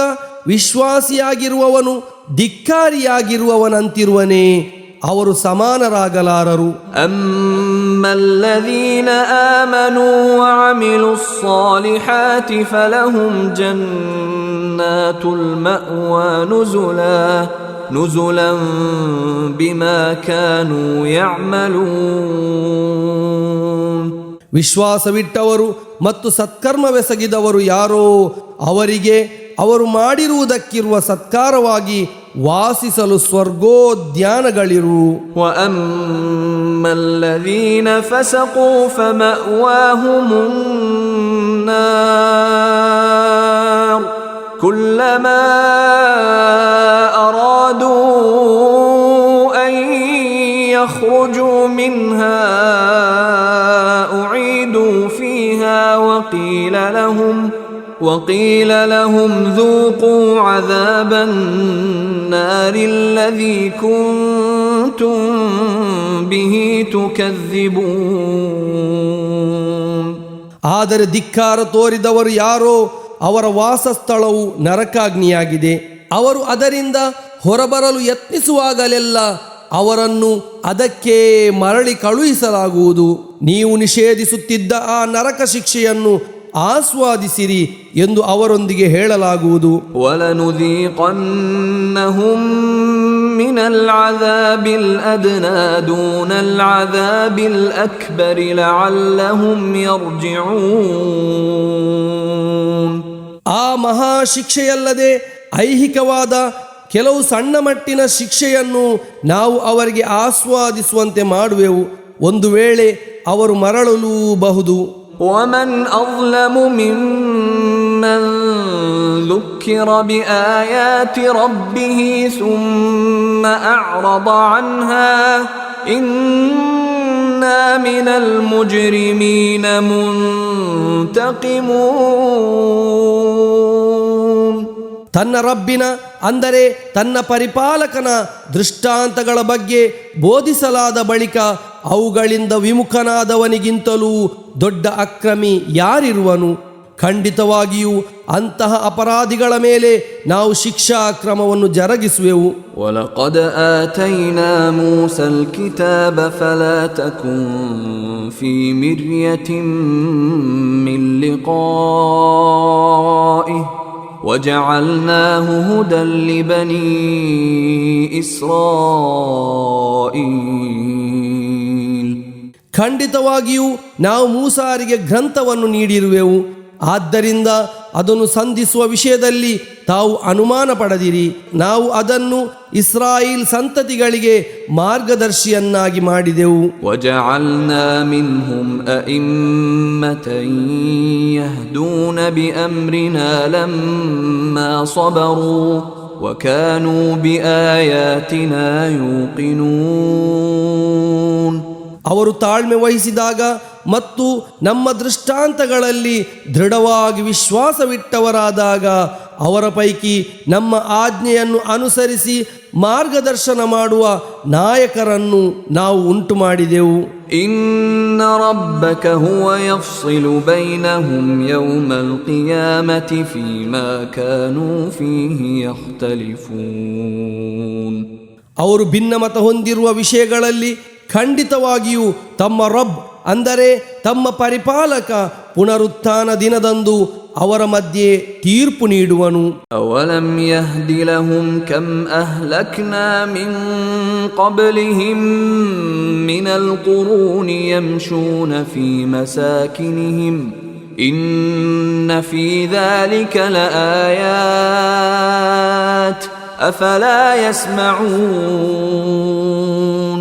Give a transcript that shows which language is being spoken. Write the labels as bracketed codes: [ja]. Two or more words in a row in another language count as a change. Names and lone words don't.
[kn] ವಿಶ್ವಾಸಿಯಾಗಿರುವವನು ಧಿಕ್ಕಾರಿಯಾಗಿರುವವನಂತಿರುವನೇ, ಅವರು ಸಮಾನರಾಗಲಾರರು. [ar] أما الذين آمنوا وعملوا الصالحات فلهم جنات المأوى نزلا نزلا بما كانوا يعملون. [kn] ವಿಶ್ವಾಸವಿಟ್ಟವರು ಮತ್ತು ಸತ್ಕರ್ಮವೆಸಗಿದವರು ಯಾರೋ ಅವರಿಗೆ ಅವರು ಮಾಡಿರುವುದಕ್ಕಿರುವ ಸತ್ಕಾರವಾಗಿ ವಾಸಿಸಲು ಸ್ವರ್ಗೋದ್ಯಾನಗಳಿರು. [ar] وأما الذين فسقوا فمأواهم النار كلما أرادوا أن يخرجوا منها أعيدوا فيها وقيل لهم ذوقوا عذاب النار الذي كنتم به تكذبون. [kn] ಆದರೆ ಧಿಕ್ಕಾರ ತೋರಿದವರು ಯಾರೋ ಅವರ ವಾಸಸ್ಥಳವು ನರಕಾಗ್ನಿಯಾಗಿದೆ. ಅವರು ಅದರಿಂದ ಹೊರಬರಲು ಯತ್ನಿಸುವಾಗಲೆಲ್ಲ ಅವರನ್ನು ಅದಕ್ಕೆ ಮರಳಿ ಕಳುಹಿಸಲಾಗುವುದು. ನೀವು ನಿಷೇಧಿಸುತ್ತಿದ್ದ ಆ ನರಕ ಶಿಕ್ಷೆಯನ್ನು ಆಸ್ವಾದಿಸಿರಿ ಎಂದು ಅವರೊಂದಿಗೆ ಹೇಳಲಾಗುವುದು. [ar] وَلَنُذِيقَنَّهُم مِّنَ الْعَذَابِ الْأَدْنَىٰ دُونَ الْعَذَابِ الْأَكْبَرِ لَعَلَّهُمْ يَرْجِعُونَ. [kn] ಆ ಮಹಾ ಶಿಕ್ಷೆಯಲ್ಲದೆ ಐಹಿಕವಾದ ಕೆಲವು ಸಣ್ಣ ಮಟ್ಟಿನ ಶಿಕ್ಷೆಯನ್ನು ನಾವು ಅವರಿಗೆ ಆಸ್ವಾದಿಸುವಂತೆ ಮಾಡುವೆವು. ಒಂದು ವೇಳೆ ಅವರು ಮರಳಲೂಬಹುದು. [ar] ومن أظلم ممن ذكر بآيات ربه ثم أعرض عنها إنا من المجرمين منتقمون. [kn] ತನ್ನ ರಬ್ಬಿನ ಅಂದರೆ ತನ್ನ ಪರಿಪಾಲಕನ ದೃಷ್ಟಾಂತಗಳ ಬಗ್ಗೆ ಬೋಧಿಸಲಾದ ಬಳಿಕ ಅವುಗಳಿಂದ ವಿಮುಖನಾದವನಿಗಿಂತಲೂ ದೊಡ್ಡ ಅಕ್ರಮಿ ಯಾರಿರುವನು? ಖಂಡಿತವಾಗಿಯೂ ಅಂತಹ ಅಪರಾಧಿಗಳ ಮೇಲೆ ನಾವು ಶಿಕ್ಷಾ ಕ್ರಮವನ್ನು ಜರುಗಿಸುವೆವು. [ar] وَلَقَدْ آتَيْنَا مُوسَى الْكِتَابَ فَلَا تَكُنْ فِي مِرْيَةٍ مِّن لِقَائِهِ وَجَعَلْنَاهُ هُدًى لِبَنِي إِسْرَائِيلَ. [kn] ಖಂಡಿತವಾಗಿಯೂ ನಾವು ಮೂಸಾರಿಗೆ ಗ್ರಂಥವನ್ನು ನೀಡಿರುವೆವು. ಆದ್ದರಿಂದ ಅದನ್ನು ಸಂಧಿಸುವ ವಿಷಯದಲ್ಲಿ ತಾವು ಅನುಮಾನ ಪಡದಿರಿ. ನಾವು ಅದನ್ನು ಇಸ್ರಾಯೇಲ್ ಸಂತತಿಗಳಿಗೆ ಮಾರ್ಗದರ್ಶಿಯನ್ನಾಗಿ ಮಾಡಿದೆವು. [ar] وَجَعَلْنَا مِنْهُمْ أَئِمَّةً يَهْدُونَ بِأَمْرِنَا لَمَّا صَبَرُوا وَكَانُوا بِآيَاتِنَا يُوقِنُونَ. [kn] ಅವರು ತಾಳ್ಮೆ ವಹಿಸಿದಾಗ ಮತ್ತು ನಮ್ಮ ದೃಷ್ಟಾಂತಗಳಲ್ಲಿ ದೃಢವಾಗಿ ವಿಶ್ವಾಸವಿಟ್ಟವರಾದಾಗ ಅವರ ಪೈಕಿ ನಮ್ಮ ಆಜ್ಞೆಯನ್ನು ಅನುಸರಿಸಿ ಮಾರ್ಗದರ್ಶನ ಮಾಡುವ ನಾಯಕರನ್ನು ನಾವು ಉಂಟು ಮಾಡಿದೆವು. [ar] إِنَّ رَبَّكَ هُوَ يَفْصِلُ بَيْنَهُمْ يَوْمَ الْقِيَامَةِ فِيمَا كَانُوا فِيهِ يَخْتَلِفُونَ. [kn] ಅವರು ಭಿನ್ನಮತ ಹೊಂದಿರುವ ವಿಷಯಗಳಲ್ಲಿ ಖಂಡಿತವಾಗಿಯೂ ತಮ್ಮ ರಬ್ ಅಂದರೆ ತಮ್ಮ ಪರಿಪಾಲಕ ಪುನರುತ್ಥಾನ ದಿನದಂದು ಅವರ ಮಧ್ಯೆ ತೀರ್ಪು ನೀಡುವನು. [ar] أَوَلَمْ يَهْدِ لَهُمْ كَمْ أَهْلَكْنَا مِنْ قَبْلِهِمْ مِنَ الْقُرُونِ يَمْشُونَ فِي مَسَاكِنِهِمْ إِنَّ فِي ذَلِكَ لَآيَاتٍ أَفَلَا يَسْمَعُونَ.